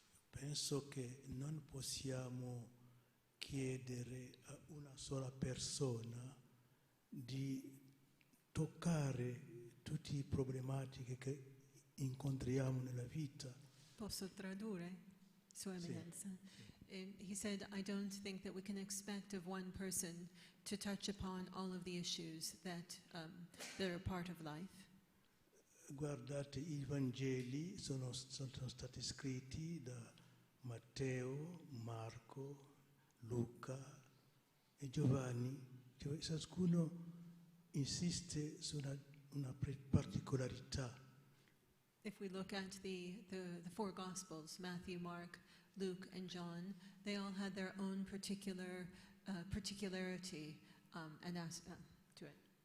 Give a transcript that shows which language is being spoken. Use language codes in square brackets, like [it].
[it] Penso che non possiamo chiedere a una sola persona di toccare tutte le problematiche che incontriamo nella vita. Posso tradurre, Sua Eminenza? [en] He said, I don't think that we can expect of one person to touch upon all of the issues that are part of life. [it] Guardate, i Vangeli sono stati scritti da Matteo, Marco, Luca e Giovanni. Cioè, ciascuno insiste su una particolarità. [en] If we look at the four Gospels, Matthew, Mark, Luke, and John, they all had their own particularity and aspect to it.